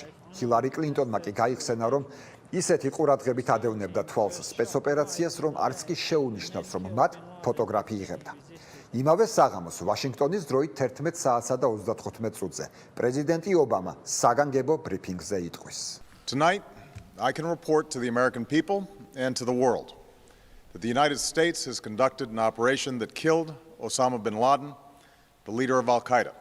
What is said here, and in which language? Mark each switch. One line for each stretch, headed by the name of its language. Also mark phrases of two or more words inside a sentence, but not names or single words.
Georgian: ჰილარი კლინტონმა კი გაიხსენა, რომ ისეთი ყურადღებით ადევნებდა თვალს სპეცოპერაციას, რომ არც კი შეუნიშნავს, რომ მათ ფოტოგრაფი იღებდა. იმავე საღამოს ვაშინგტონის დროით 11 საათსა და 35 წუთზე პრეზიდენტი ობამა საგანგებო ბრიფინგზე იტყვის.
English: Tonight, I can report to the American people and to the world that the United States has conducted an operation that killed Osama bin Laden, the leader of Al-Qaeda.